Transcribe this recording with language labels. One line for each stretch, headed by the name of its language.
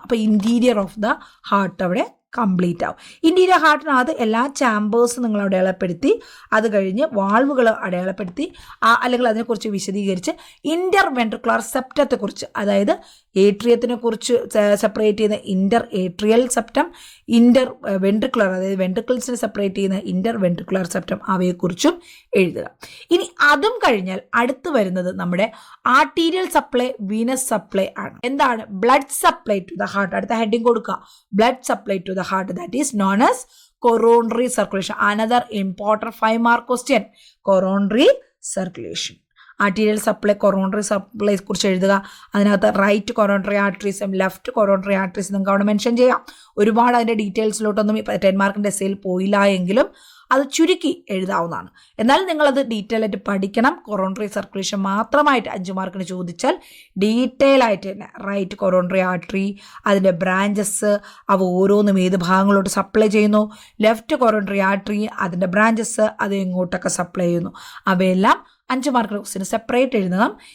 Malayalam: അപ്പോൾ interior of the heart അവിടെ complete ആവും. ഇൻറ്റീരിയർ ഹാർട്ടിനകത്ത് എല്ലാ ചാമ്പേഴ്സും നിങ്ങൾ അടയാളപ്പെടുത്തി, അത് കഴിഞ്ഞ് വാൾവുകൾ അടയാളപ്പെടുത്തി, അല്ലെങ്കിൽ അതിനെക്കുറിച്ച് വിശദീകരിച്ച് ഇൻ്റർ വെൻട്രിക്കുലർ സെപ്റ്റത്തെക്കുറിച്ച്, അതായത് ഏട്രിയത്തിനെ കുറിച്ച് സെപ്പറേറ്റ് ചെയ്യുന്ന ഇൻ്റർ ഏട്രിയൽ സെപ്റ്റം, ഇൻ്റർ വെൻട്രിക്കുലർ, അതായത് വെൻട്രിക്കിൾസിനെ സെപ്പറേറ്റ് ചെയ്യുന്ന ഇൻ്റർ വെൻട്രിക്കുലർ സെപ്റ്റം, അവയെക്കുറിച്ചും എഴുതുക. ഇനി അതും കഴിഞ്ഞാൽ അടുത്ത് വരുന്നത് നമ്മുടെ ആർട്ടീരിയൽ സപ്ലൈ, വീനസ് സപ്ലൈ ആണ്. എന്താണ് blood supply to the heart? അടുത്ത ഹെഡിങ് കൊടുക്കുക, blood supply to the heart,
English: that is known as coronary circulation. Another important 5-mark question, coronary circulation.
Malayalam: Arterial supply, coronary supply കുറിച്ച് എഴുതുക. അതിനകത്ത് right coronary ആർട്ടറീസും left coronary ആർട്ടറീസും നിങ്ങൾക്ക് അവിടെ mention ചെയ്യാം. ഒരുപാട് അതിൻ്റെ ഡീറ്റെയിൽസിലോട്ടൊന്നും 10 മാർക്കിൻ്റെ എസ്സേയിൽ പോയില്ല എങ്കിലും അത് ചുരുക്കി എഴുതാവുന്നതാണ്. എന്നാൽ നിങ്ങളത് ഡീറ്റെയിൽ ആയിട്ട് പഠിക്കണം. കൊറോണറി സർക്കുലേഷൻ മാത്രമായിട്ട് 5 മാർക്കിന് ചോദിച്ചാൽ ഡീറ്റെയിൽ ആയിട്ട് തന്നെ റൈറ്റ് കൊറോണറി ആർട്ടറി, അതിൻ്റെ ബ്രാഞ്ചസ്, അവ ഓരോന്നും ഏത് ഭാഗങ്ങളോട്ട് സപ്ലൈ ചെയ്യുന്നു, ലെഫ്റ്റ് കൊറോണറി ആർട്ടറി, അതിൻ്റെ ബ്രാഞ്ചസ് അത് എങ്ങോട്ടൊക്കെ സപ്ലൈ ചെയ്യുന്നു, അവയെല്ലാം 5 മാർക്കിന് ക്വസ്റ്റ്യൻ സെപ്പറേറ്റ് എഴുതണം.